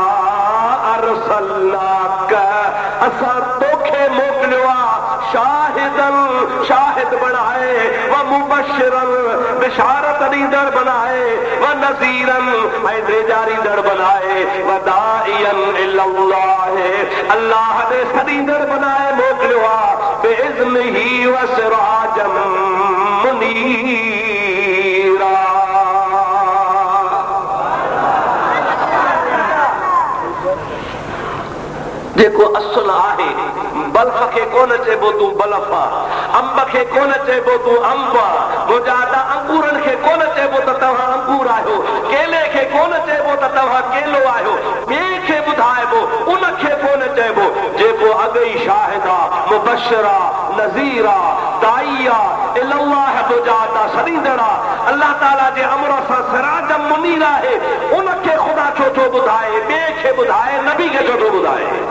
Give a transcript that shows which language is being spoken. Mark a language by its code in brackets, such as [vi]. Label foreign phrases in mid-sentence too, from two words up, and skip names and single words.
[sd] अरसलनाक असां तोखे मोकिलियो आहे शाहिदन शाहिद बनाए [ar] ومبشرا [sd] बिशारत ॾींदड़ बनाए [ar] ونذيرا [sd] ऐं ड्रेजारींदड़ बनाए [ar] وداعيا إلى الله [sd] अल्लाह दे सॾींदड़ बनाए मोकिलियो आहे [ar] بإذنه وسراجا منيرا. [sd] जेको असुल आहे बल्फ खे कोन चइबो तूं बल्फ आहे अंब खे कोन चइबो तूं अंब आहे मुजादा अंगूरनि खे कोन चइबो त तव्हां अंगूर आहियो केले खे कोन चइबो त तव्हां केलो आहियो ॿिए खे ॿुधाइबो उनखे कोन चइबो जेको अॻे ई शाहिद आहे मुबश्शिर आहे नज़ीर आहे दाई आहे इलल्लाह मुजादा सॾींदड़ आहे अल्लाह ताला जे अमर सां सिराज मुनीर आहे उनखे ख़ुदा छो थो ॿुधाए ॿिए खे ॿुधाए नबी खे छो थो ॿुधाए।